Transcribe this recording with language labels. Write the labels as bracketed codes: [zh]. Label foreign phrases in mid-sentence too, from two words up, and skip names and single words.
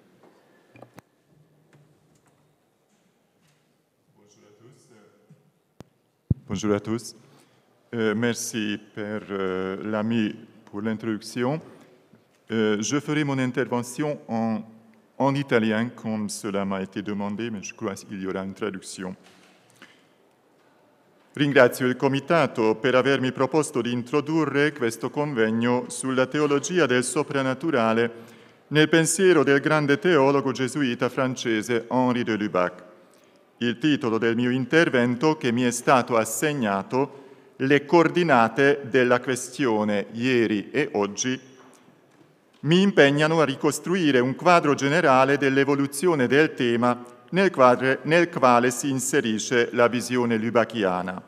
[fr] Bonjour à tous. Merci, Père Lamy, pour l'introduction. Je ferai mon intervention en italien, comme cela m'a été demandé, mais je crois qu'il y aura une traduction. [it] Ringrazio il Comitato per avermi proposto di introdurre questo convegno sulla teologia del soprannaturale nel pensiero del grande teologo gesuita francese Henri de Lubac. Il titolo del mio intervento, che mi è stato assegnato, Le coordinate della questione ieri e oggi, mi impegnano a ricostruire un quadro generale dell'evoluzione del tema nel quale si inserisce la visione lubachiana.